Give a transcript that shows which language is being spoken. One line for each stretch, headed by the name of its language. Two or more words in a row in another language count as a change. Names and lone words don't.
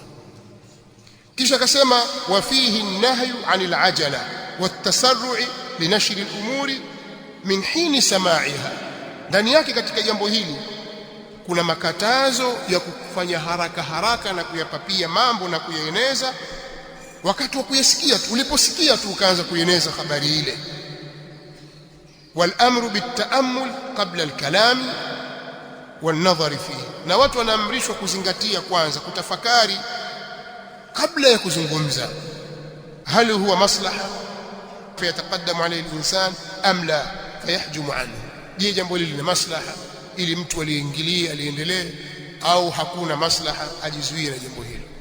Swahili: Kisha akasema,
Arabic: وفيه النهي عن العجلة والتسرع لنشر الأمور من حين سماعها,
Swahili: ndani yake katika jambo hili kuna makatazo ya kufanya haraka haraka na kuyapapia mambo na kuyaeneza wakati wa kuyasikia tu, uliposikia tu ukaanza kueneza habari ile.
Arabic: والأمر بالتأمل قبل الكلام والنظر فيه,
Swahili: na watu wanaamrishwa kuzingatia kwanza, kutafakari kabla ya kuzungumza.
Arabic: هل هو مصلحة فيتقدم عليه الإنسان أم لا فيحجم عنه,
Swahili: je, jambo hili ni maslaha ili mtu aliingilie aliendelee, au hakuna maslaha ajizuie na jambo hilo?